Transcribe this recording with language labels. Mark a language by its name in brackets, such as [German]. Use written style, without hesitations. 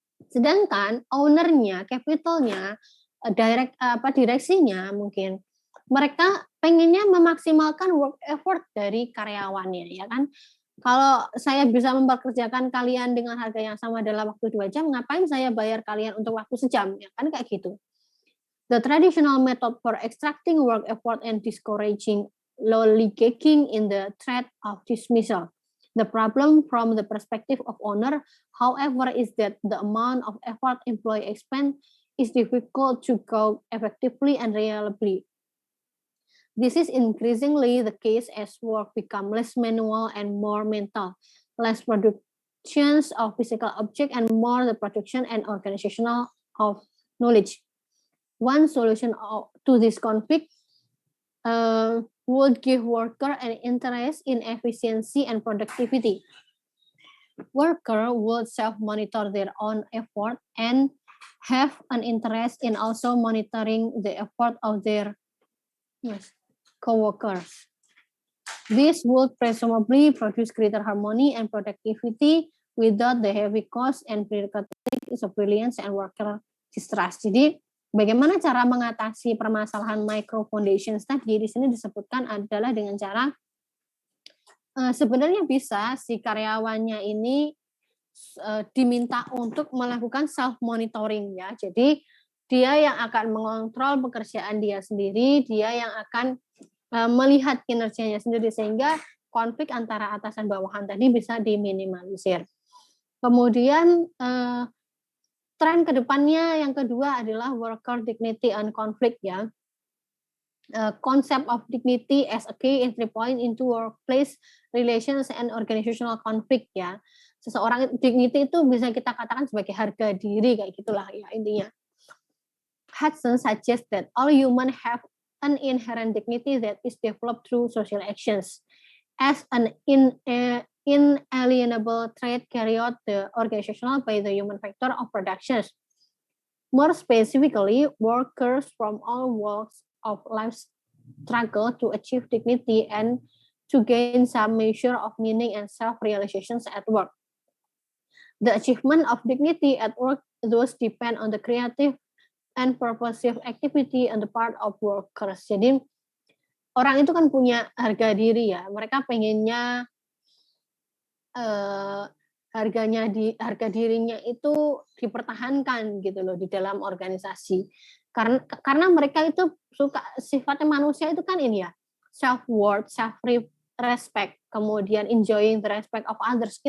[Indonesian] Sedangkan ownernya, capitalnya, direksinya mungkin mereka pengennya memaksimalkan work effort dari karyawannya, ya kan. Kalau saya bisa mempekerjakan kalian dengan harga yang sama dalam waktu 2 jam, ngapain saya bayar kalian untuk waktu sejam, ya kan, kayak gitu. [English] The traditional method for extracting work effort and discouraging lollygagging in the threat of dismissal. The problem from the perspective of owner, however, is that the amount of effort employee expend is difficult to gauge effectively and reliably. This is increasingly the case as work become less manual and more mental, less productions of physical object and more the production and organizational of knowledge. One solution to this conflict would give worker an interest in efficiency and productivity. Worker would self-monitor their own effort and have an interest in also monitoring the effort of their co-workers. This would presumably produce greater harmony and productivity without the heavy cost and bureaucratic surveillance and worker distrust. [Indonesian] Jadi bagaimana cara mengatasi permasalahan micro foundations tadi di sini disebutkan adalah dengan cara sebenarnya bisa si karyawannya ini diminta untuk melakukan self monitoring, ya. Jadi dia yang akan mengontrol pekerjaan dia sendiri, dia yang akan melihat kinerjanya sendiri sehingga konflik antara atasan bawahan tadi bisa diminimalisir. Kemudian tren kedepannya yang kedua adalah [English] worker dignity and conflict, [Indonesian] ya. [English] Concept of dignity as a key entry point into workplace relations and organizational conflict, ya. [Indonesian] Seseorang dignity itu bisa kita katakan sebagai harga diri, kayak gitulah ya intinya. [English] Hudson suggests that all humans have an inherent dignity that is developed through social actions as an inalienable trait carried out the organizational by the human factor of production. More specifically, workers from all walks of life struggle to achieve dignity and to gain some measure of meaning and self-realizations at work. The achievement of dignity at work thus depend on the creative and purposive activity on the part of workers. [Indonesian] Jadi orang itu kan punya harga diri, ya. Mereka pengennya harga dirinya itu dipertahankan gitu loh di dalam organisasi. Karena mereka itu suka, sifatnya manusia itu kan ini ya, [English] self worth, self respect, [Indonesian] kemudian [English] enjoying the respect of others.